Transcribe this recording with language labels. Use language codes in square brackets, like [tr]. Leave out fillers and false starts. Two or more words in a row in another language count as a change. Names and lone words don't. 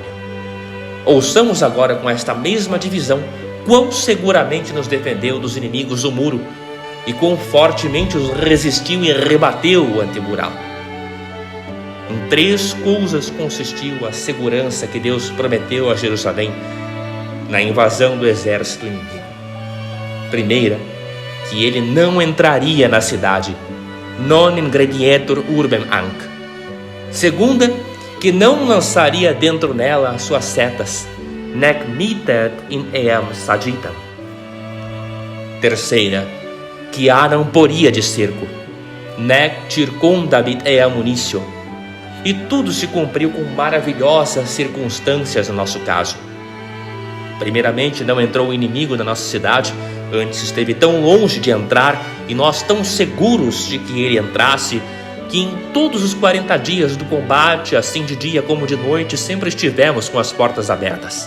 [pt] Ouçamos agora com esta mesma divisão quão seguramente nos defendeu dos inimigos o muro e quão fortemente os resistiu e rebateu o antemural. Em 3 coisas consistiu a segurança que Deus prometeu a Jerusalém na invasão do exército inimigo. Primeira, que ele não entraria na cidade, [la] non ingredietur urbem anc. [pt] Segunda, que não lançaria dentro nela as suas setas, [la] nec mittet in eam sagitam. [pt] Terceira, que a não poria de cerco, [la] nec circundabit eam municio. [pt] E tudo se cumpriu com maravilhosas circunstâncias no nosso caso. Primeiramente, não entrou o inimigo na nossa cidade, antes esteve tão longe de entrar e nós tão seguros de que ele entrasse, que em todos os 40 dias do combate, assim de dia como de noite, sempre estivemos com as portas abertas.